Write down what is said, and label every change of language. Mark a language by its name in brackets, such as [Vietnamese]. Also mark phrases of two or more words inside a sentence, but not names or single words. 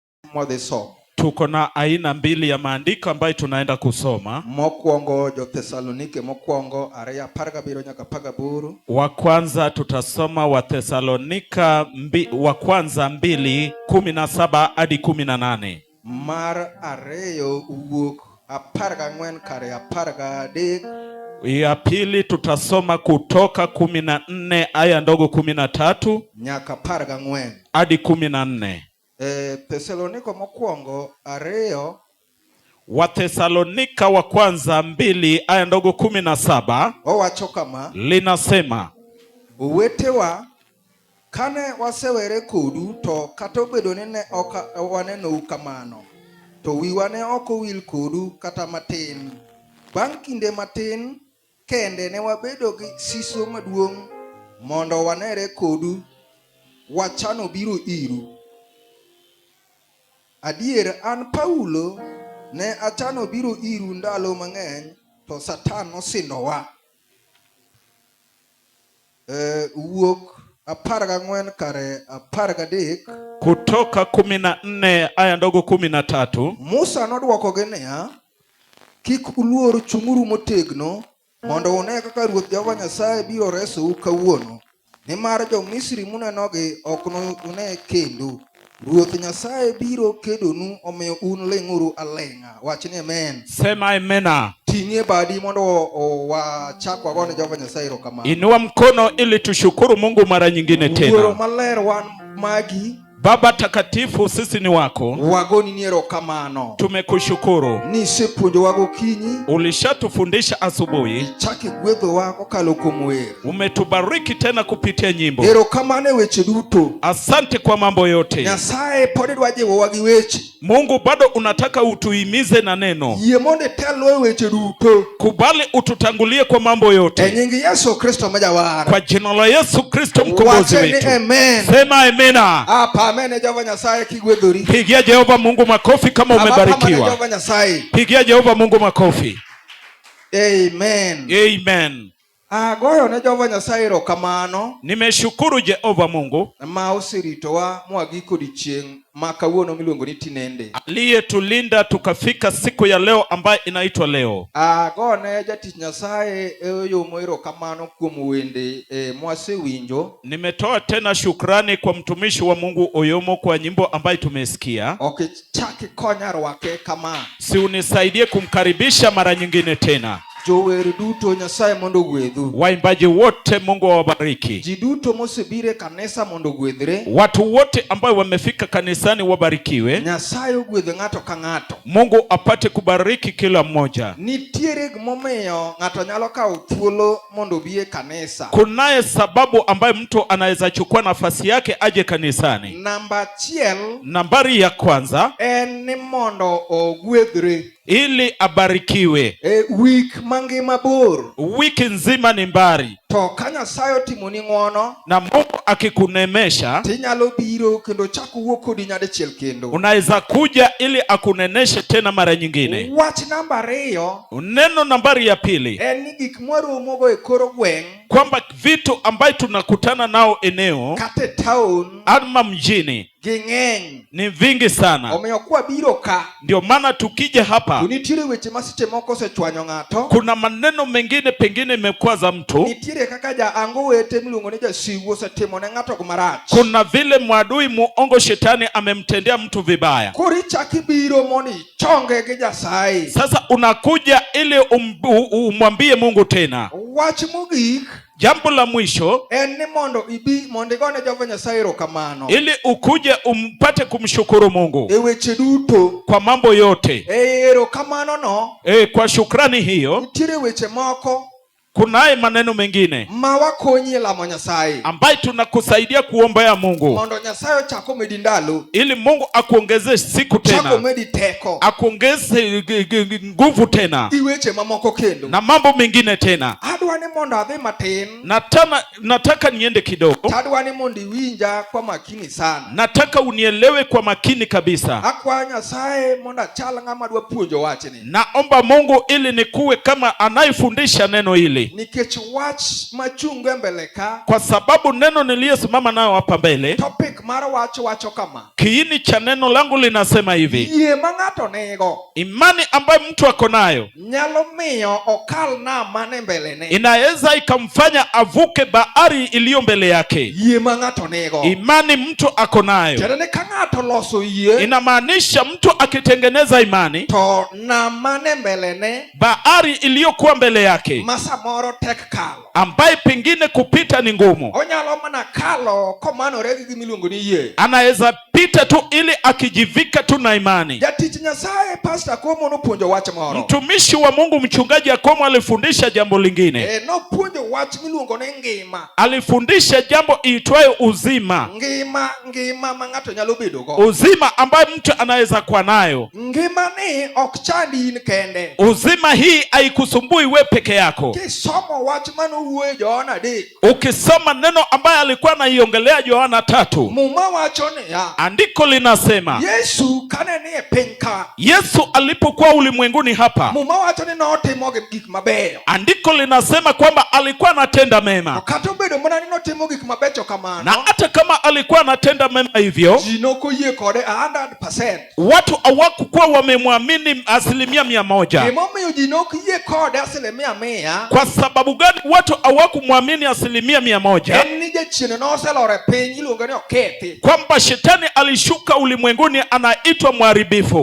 [Luo (Kenya and Tanzania)] modhi somo. [Swahili] Tuko na aina mbili ya maandiko ambayo tunaenda kusoma. [Luo (Kenya and Tanzania)] Mokwongo Jo-Thesalonike mokwongo 2:17 nyaka 18. [Swahili] Wa kwanza tutasoma Wathesalonika wa kwanza 2:17 hadi 18. [Luo (Kenya and Tanzania)] Mar ariyo wuok 14 kare 13. [Swahili] Ya pili tutasoma Kutoka 14 aya ndogo 13 [Luo (Kenya and Tanzania)] nyaka 14 [Swahili] hadi 14. [Luo (Kenya and Tanzania)] Thesalonika mokwongo 2. [Swahili] Wathesalonika wa kwanza 2 aya ndogo 17 [Luo (Kenya and Tanzania)] owacho kama, [Swahili] linasema: [Luo (Kenya and Tanzania)] Owetewa, kane wasewere kodu to kata obedo ni ne ok wanenou kamano, to wiwa ne ok owil kodu kata matin. Bang' kinde matin kende ne wabedo gi siso maduong' mondo wanere kodu wachano biro iru. Adier, an Paulo ne achano biro iru ndalo mang'eny, to Satan nosindowa. Wuok 14 kare 13. [Swahili] Kutoka 14 aya ndogo 13. [Luo (Kenya and Tanzania)] Musa nodwokogi niya, kik uluor, chung'uru motegno mondo une kaka Ruoth Jehova Nyasaye biro resou kawuono. Nimar jo-Misri munenogi ok une kendo. Ruoth Nyasaye biro kedonu, omiyo un ling'uru aleng'a. Wachni amen. [Swahili] Sema amena. [Luo (Kenya and Tanzania)] Ting'e badi mondo wachak wagone Jehova Nyasaye erokamano. [Swahili] Inua mkono ili tushukuru Mungu mara nyingine tena. [Luo (Kenya and Tanzania)] Wuoro maler, wan magi. [Swahili] Baba takatifu, sisi ni wako. [Luo (Kenya and Tanzania)] Wagoni ni erokamano. [Swahili] Tumekushukuru. [Luo (Kenya and Tanzania)] Nisepuonjowa gokinyi. [Swahili] Ulishatufundisha asubuhi. [Luo (Kenya and Tanzania)] Ichaki gwedhowa kokalo kuom wer. [Swahili] Umetubariki tena kupitia nyimbo. [Luo (Kenya and Tanzania)] Erokamano e weche duto. [Swahili] Asante kwa mambo yote. [Luo (Kenya and Tanzania)] Nyasaye pod dwa jiwowa gi weche. [Swahili] Mungu bado unataka utuhimize na neno. [Luo (Kenya and Tanzania)] Yie mondo itelwa e weche duto. [Swahili] Kubali ututangulie kwa mambo yote. [Luo (Kenya and Tanzania)] E nying Yesu Kristo majawara. [Swahili] Kwa jina la Yesu Kristo mkombozi wetu. Amen. Sema amena. Amen. [Luo (Kenya and Tanzania)] Jehova Nyasaye kigwedhori. [Swahili] Pigia Jehova Mungu makofi kama umebarikiwa. [Luo (Kenya and Tanzania)] Jehova Nyasaye. [Swahili] Pigia Jehova Mungu makofi. Amen. Amen. [Luo (Kenya and Tanzania)] Agoyo ne Jehova Nyasaye erokamano. [Swahili] Nimeshukuru Jehova Mungu [Luo (Kenya and Tanzania)] ma oseritowa mwagiko odiechieng' ma kawuono miluongo ni tinende. [Swahili] Aliyetulinda tukafika siku ya leo ambayo inaitwa leo. [Luo (Kenya and Tanzania)] Agone jatich Nyasaye eyomo erokamano kuom wende mwasewinjo. [Swahili] Nimetoa tena shukrani kwa mtumishi wa Mungu Oyomo kwa nyimbo ambayo tumesikia. [Luo (Kenya and Tanzania)] Okichaki konya rwake kama. [Swahili] Si unisaidie kumkaribisha mara nyingine tena. [Luo (Kenya and Tanzania)] Jower duto Nyasaye mondo gwedhu. [Swahili] Waimbaji wote Mungu awabariki. [Luo (Kenya and Tanzania)] Ji duto mosebire kanisa mondo gwedhre. [Swahili] Watu wote ambao wamefika kanisani wabarikiwe. [Luo (Kenya and Tanzania)] Nyasaye ogwedhe ng'ato ka ng'ato. [Swahili] Mungu apate kubariki kila mmoja. [Luo (Kenya and Tanzania)] Nitiere gimomiyo ng'ato nyalo kawo thuolo mondo bie kanisa. [Swahili] Kunaye sababu ambayo mtu anaweza chukua nafasi yake aje kanisani. [Luo (Kenya and Tanzania)] Namba 1. [Swahili] Nambari ya kwanza. [Luo (Kenya and Tanzania)] En ni mondo ogwedhre. [Swahili] Ili abarikiwe. [Luo (Kenya and Tanzania)] Wik mangima bor. [Swahili] Wiki nzima ni mbari. [Luo (Kenya and Tanzania)] To ka Nyasaye otimoni ng'wono [Swahili] na Mungu akikunemesha, [Luo (Kenya and Tanzania)] tinyalo biro kendo chako wuok kodi nyadichiel kendo. [Swahili] Unaweza kuja ili akuneneshe tena mara nyingine. [Luo (Kenya and Tanzania)] Wach namba 2. [Swahili] Neno nambari ya pili. [Luo (Kenya and Tanzania)] En ni gik mwaromogo e kor gweng'. [Swahili] Kwamba vitu ambayo tunakutana nao eneo [Luo (Kenya and Tanzania)] kate town [Swahili] ama mjini [Luo (Kenya and Tanzania)] ging'eny [Swahili] ni vingi sana. [Luo (Kenya and Tanzania)] Omiyo kwa biro ka, [Swahili] ndio maana tukija hapa, [Luo (Kenya and Tanzania)] nitiere weche masiche moko osechwanyo ng'ato. [Swahili] Kuna maneno mengine pengine imekwaza mtu. [Luo (Kenya and Tanzania)] Nitiere kaka jaango wete miluongo ni jasigu osetimo ne ng'ato marach. [Swahili] Kuna vile mwadui muongo shetani amemtendea mtu vibaya. [Luo (Kenya and Tanzania)] Kori chaki biro moni chonge gi Nyasaye. [Swahili] Sasa unakuja ili umwambie Mungu tena. [Luo (Kenya and Tanzania)] Wach mogik, [Swahili] jambo la mwisho, [Luo (Kenya and Tanzania)] en ni mondo ibi mondo igone Jehova Nyasaye erokamano. [Swahili] Ili ukuje umpate kumshukuru Mungu. [Luo (Kenya and Tanzania)] E weche duto. [Swahili] Kwa mambo yote. [Luo (Kenya and Tanzania)] Erokamano no. [Swahili] Kwa shukrani hiyo. [Luo (Kenya and Tanzania)] Nitiere weche moko. [Swahili] Kunaye maneno mengine [Luo (Kenya and Tanzania)] mawakonyi lamo Nyasaye, [Swahili] ambaye tunakusaidia kuombea Mungu [Luo (Kenya and Tanzania)] mondo Nyasaye chako medi ndalo, [Swahili] ili Mungu akuongeze siku tena, [Luo (Kenya and Tanzania)] chako medi teko, [Swahili] akuongeze nguvu tena, [Luo (Kenya and Tanzania)] iweche mamoko kendo [Swahili] na mambo mengine tena. [Luo (Kenya and Tanzania)] Adwa ni mondo adhi matin, [Swahili] nataka niende kidogo. [Luo (Kenya and Tanzania)] Adwa ni mondo iwinja [Swahili] kwa makini sana, nataka unielewe kwa makini kabisa. [Luo (Kenya and Tanzania)] Akwa Nyasaye mondo achal ng'ama dwa puonjo wachni. [Swahili] Naomba Mungu ili nikuwe kama anayefundisha neno hili. hili, [Luo (Kenya and Tanzania)] nikech wach machunge mbele ka, [Swahili] kwa sababu neno niliyosimama nayo hapa mbele, [Luo (Kenya and Tanzania)] topic mar wacho kama, [Swahili] kiini cha neno langu linasema hivi: [Luo (Kenya and Tanzania)] yie ma ng'ato nigo, [Swahili] imani ambayo mtu ako nayo [Luo (Kenya and Tanzania)] nyalo miyo okal nam mane mbelene. [Swahili] inaweza ikamfanya avuke bahari iliyo mbele yake. [Luo (Kenya and Tanzania)] Yie ma ng'ato nigo, [Swahili] Imani mtu ako nayo, [Luo (Kenya and Tanzania)] tena ka ng'ato loso yie, [Swahili] inamaanisha mtu akitengeneza imani, [Luo (Kenya and Tanzania)] to nam mane mbelene, [Swahili] bahari iliyokuwa mbele yake [Luo (Kenya and Tanzania)] ma samoro tek kalo, [Swahili] ambaye pengine kupita ni ngumu, [Luo (Kenya and Tanzania)] onyalo mana kalo komanore gi gimiluongo ni yie. [Swahili] anaweza pita tu ili akijivika tu na imani. [Luo (Kenya and Tanzania)] Jatich Nyasaye Pastor Komo nopuonjo wach moro. [Swahili] Mtumishi wa Mungu mchungaji Akomo alifundisha jambo lingine. [Luo (Kenya and Tanzania)] Nopuonjo wach miluongo ni ngima. [Swahili] Alifundisha jambo iitwayo uzima. [Luo (Kenya and Tanzania)] Ngima ma ng'ato nyalo bedogo. [Swahili] Uzima ambayo mtu anaweza kuwa nayo. [Luo (Kenya and Tanzania)] Ngima ni ok chandi in kende. [Swahili] Uzima hii haikusumbui we peke yako. [Luo (Kenya and Tanzania)] Kisomo wach manowuoyo Yohana 3. [Swahili] Ukisoma neno ambayo alikuwa anaiongelea Yohana 3. [Luo (Kenya and Tanzania)] Muma wacho ni ya. [Swahili] Andiko linasema [Luo (Kenya and Tanzania)] Yesu kane ni e piny ka. [Swahili] Yesu alipokuwa ulimwenguni hapa. [Luo (Kenya and Tanzania)] Muma wacho ni notimo gik mabeyo. [Swahili] Andiko linasema kwamba alikuwa anatenda mema. [Luo (Kenya and Tanzania)] Kata obedo mana ni notimo gik mabecho kamano. [Swahili] Na hata kama alikuwa anatenda mema hivyo, [Luo (Kenya and Tanzania)] ji nokoyie kode 100%. [Swahili] Watu hawakuwa wamemwamini 100%. [Luo (Kenya and Tanzania)] Gimomiyo ji nokoyie kode 100%. [Swahili] Kwa sababu gani watu hawakumwamini 100%? [Luo (Kenya and Tanzania)] En ni jachien noselore piny iluongo ni okethi. [Swahili] Kwamba shetani alishuka ulimwenguni anaitwa mharibifu.